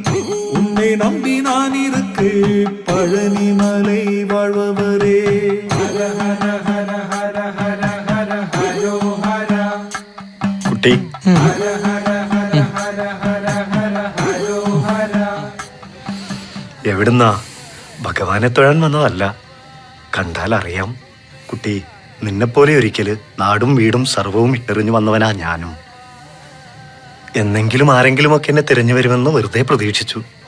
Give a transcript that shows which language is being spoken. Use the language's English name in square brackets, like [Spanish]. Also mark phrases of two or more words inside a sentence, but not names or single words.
[Tamil] உன்னை உன்னை நம்பி நான் இருக்கு பழனி மலை வாழ்பவரே. ஹர ஹர ஹர ஹர ஹர ஹர ஹரோ ஹர. [Malayalam] കുട്ടി [Tamil] ஹர ஹர ஹர ஹர ஹர ஹர ஹரோ ஹர. [Malayalam] എവിടുന്നാ? ഭഗവാനെ തൊഴാൻ വന്നതല്ല. കണ്ടാൽ അറിയാം കുട്ടി, നിന്നെപ്പോലെ ഒരിക്കല് നാടും വീടും സർവവും ഇട്ടെറിഞ്ഞു വന്നവനാ ഞാനും. എന്നെങ്കിലും ആരെങ്കിലുമൊക്കെ എന്നെ തിരഞ്ഞു വരുമെന്ന് വെറുതെ പ്രതീക്ഷിച്ചു.